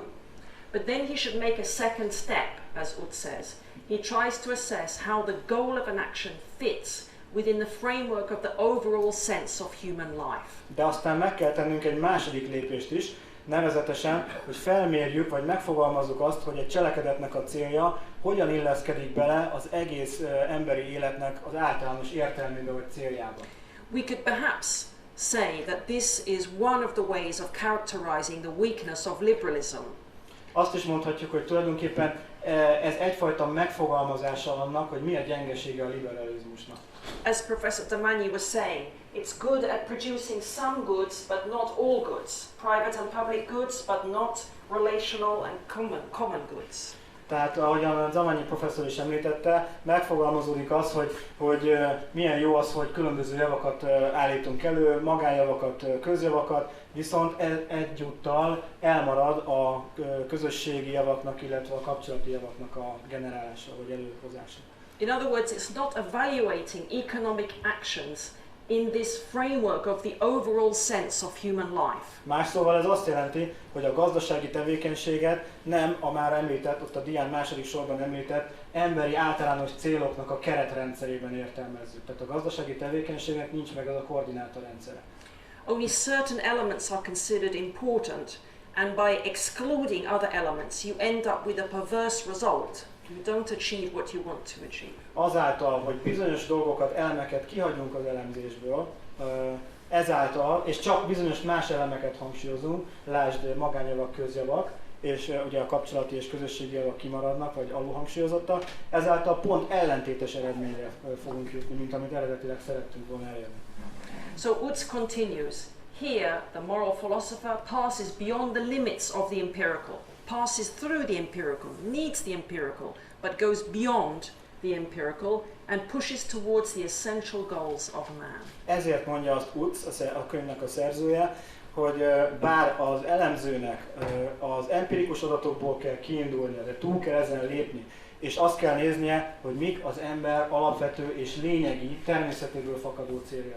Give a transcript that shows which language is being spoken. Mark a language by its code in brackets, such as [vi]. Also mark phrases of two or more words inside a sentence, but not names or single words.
[en] But then he should make a second step, as Ut says. He tries to assess how the goal of an action fits within the framework of the overall sense of human life. [hu] De aztán meg kell tennünk egy második lépést is, nevezetesen, hogy felmérjük, vagy megfogalmazzuk azt, hogy egy cselekedetnek a célja hogyan illeszkedik bele az egész emberi életnek az általános értelmébe vagy céljába. [en] We could perhaps say that this is one of the ways of characterizing the weakness of liberalism. [hu] Azt is mondhatjuk, hogy tulajdonképpen ez egyfajta megfogalmazása annak, hogy mi a gyengesége a liberalizmusnak. [en] As Professor Terme was saying, it's good at producing some goods, but not all goods. Private and public goods, but not relational and common goods. [hu] Tehát ahogyan Zamanyi professzor is említette, megfogalmazódik az, hogy milyen jó az, hogy különböző javakat állítunk elő, magánjavakat, közjavakat, viszont egyúttal elmarad a közösségi javaknak, illetve a kapcsolati javaknak a generálása vagy előhozása. [en] In other words, it's not evaluating economic actions in this framework of the overall sense of human life. [hu] Más szóval ez azt jelenti, hogy a gazdasági tevékenységet nem a már említett, ott a dián második sorban említett emberi általános céloknak a keretrendszerében értelmezzük. Tehát a gazdasági tevékenységnek nincs meg az a koordinátorrendszere. [en] Only certain elements are considered important, and by excluding other elements you end up with a perverse result. You don't achieve what you want to achieve. [hu] Azáltal, hogy bizonyos dolgokat, elemeket kihagyunk az elemzésből, ezáltal, és csak bizonyos más elemeket hangsúlyozunk, lásd magánjavak, közjavak, és ugye a kapcsolati és közösségi javak kimaradnak, vagy alulhangsúlyozottak, ezáltal pont ellentétes eredményre fogunk jutni, mint amit eredetileg szerettünk volna elérni. [en] So Utz continues. Here, the moral philosopher passes beyond the limits of the empirical, passes through the empirical, needs the empirical, but goes beyond the empirical and pushes towards the essential goals of man. [hu] Ezért mondja azt Utz, a könyvnek a szerzője, hogy bár az elemzőnek az empirikus adatokból kell kiindulnia, de túl kell ezen lépni, és azt kell néznie, hogy mik az ember alapvető és lényegi, természetéből fakadó céljai.